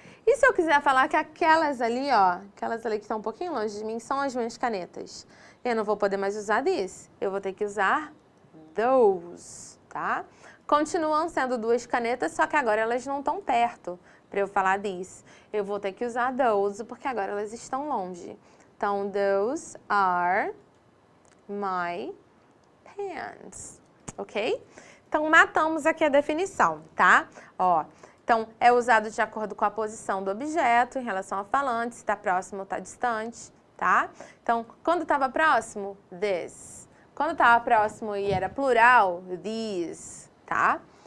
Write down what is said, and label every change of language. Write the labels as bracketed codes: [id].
[pt] E se eu quiser falar que aquelas ali, ó, aquelas ali que estão um pouquinho longe de mim, são as minhas canetas, eu não vou poder mais usar this, eu vou ter que usar those, tá? Continuam sendo duas canetas, só que agora elas não estão perto para eu falar this. Eu vou ter que usar those, porque agora elas estão longe. Então, [en] those are my pens, [pt] ok? Então, matamos aqui a definição, tá? Ó, então, é usado de acordo com a posição do objeto em relação ao falante, se está próximo ou está distante, tá? Então, quando estava próximo, this. Quando estava próximo e era plural, these, tá?